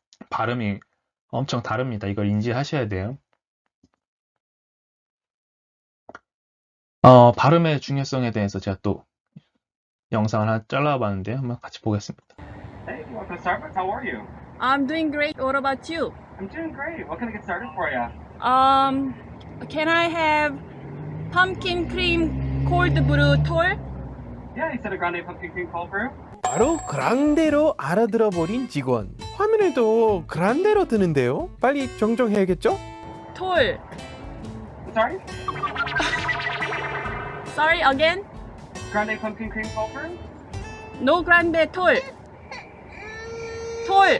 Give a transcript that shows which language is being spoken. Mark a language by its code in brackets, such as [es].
[ko] 발음이 엄청 다릅니다. 이걸 인지하셔야 돼요. 발음의 중요성에 대해서 제가 또 영상을 하나 잘라봤는데요. 한번 같이 보겠습니다. [en] Hey, welcome to Starbucks. How are you? I'm doing great. What about you? I'm doing great. What can I get started for you? Can I have pumpkin cream cold brew tall? Yeah, you said a grande pumpkin cream cold brew. [ko] 바로 그란데로 알아들어 버린 직원. 화면에도 그란데로 뜨는데요. 빨리 정정해야겠죠? [en] Tall. Sorry? Sorry again? Grande pumpkin cream cold brew? No grande tall. Tall.